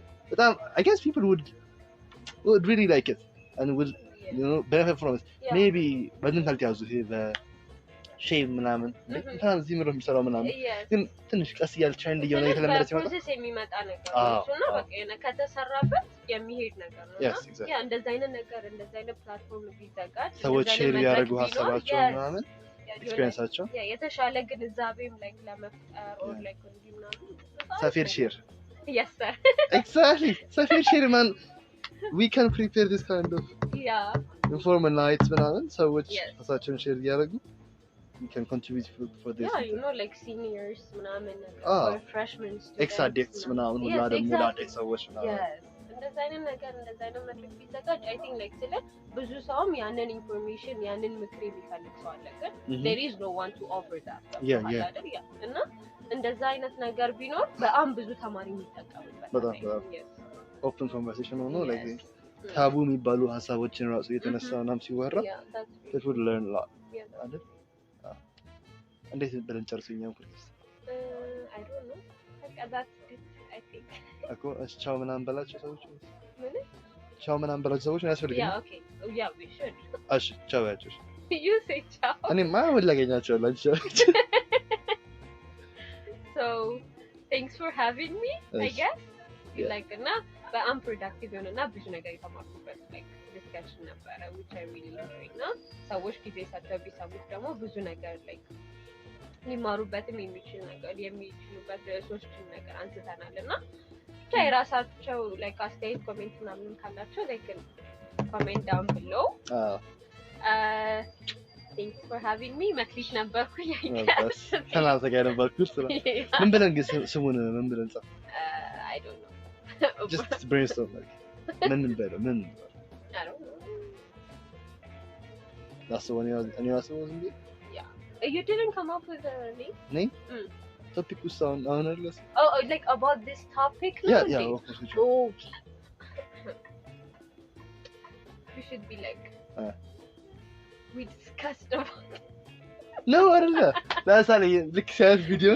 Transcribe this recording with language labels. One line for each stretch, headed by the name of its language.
Amharic: በጣም
English: I guess people would really like it and would you know benefit from it maybe
Amharic: በምን ካልተያዙ ይሄ በሼም ምናምን እንትና እዚህ ምንም የሚሰራው ምናምን ግን ትንሽ ቀስ እያለ ትሬንድ እየሆነ የተለመደ ሲመጣ ፕሮሰስ የሚመጣ ነገር ነው በቃ ከተሰራበት የሚሄድ ነገር ነው ያ እንደዛ አይነት ነገር እንደዛ አይነት ፕላትፎርም ቢዘጋጅ ሰዎች ሼር ያደርጉ ሀሳባቸው ምናምን ኤክስፒሪየንሳቸው ያ የተሻለ ግንዛቤም ላይክ ለመፍጠር ኦር ላይክ እንዲህ ምናምን ሰፌር ሼር
English: yes sir exactly ሰፌር ሼር man we can prepare this kind of informal nights ምናምን
Amharic: ሰዎች ሀሳባቸውን ሼር ያደርጉ
English: we can contribute for this you know like seniors ምናምን or freshmen
Amharic: ex-addicts ምናምን ሁላ ደግሞ ለአዲስ ሰዎች ምናምን እንደዛ አይነት ነገር እንደዛ አይነት መድረክ ቢዘጋጅ I think like ስለ ብዙ ሰውም ያንን ኢንፎርሜሽን ያንን ምክር የሚፈልግ ሰው አለ ግን
English: there is no one to offer that
Amharic: እና እንደዛ አይነት ነገር ቢኖር በጣም ብዙ ተማሪ የሚጠቀምበት በጣም open conversation ሆኖ like ታቡ የሚባሉ ሀሳቦችን ራሱ የተነሳውናም ሲወራ
English: it would learn a lot
Amharic: አይደል እንዴት ብለን ጨርሰኛው ኩርስ
English: I don't know like that's it I think
Amharic: አኮ ቻው ምናምን በላቸው ሰዎች ምን ቻው ምናምን በላቸው ሰዎች ያስፈልጋል
English: yeah okay yeah we should
Amharic: እሺ ቻው ያቸው
English: you say ciao
Amharic: እኔ ማን ላገኛቸው ላቸው
English: so thanks for having me I guess like na but unproductive
Amharic: የሆነና ብዙ ነገር የተማርኩበት
English: like discussion ነበረ which I really enjoyed na
Amharic: ሰዎች ጊዜ ሰጥተው ቢሰሙት ደግሞ ብዙ ነገር like ሊማሩበትም የሚችሉበት ሶስቱን ነገር
English: አንስተናልና ብቻ የራሳቸው like አስተያየት ኮሜንት ምናምን ካላቸው they can comment down below thanks for having me
Amharic: መክሊት ነበርኩኝ ሰላም ተጋር ነበርኩ ምን ብለን ግን ስሙን ምን ብለን ጻፍ
English: I don't know just brainstorm like ምን better ምን I don't know that's the one you also wasn't it you didn't come up with a name topic was sound honestly oh like about this topic yeah okay we should be like we discussed about
Amharic: no አይደለ ለምሳሌ ልክ ሴት ቪዲዮ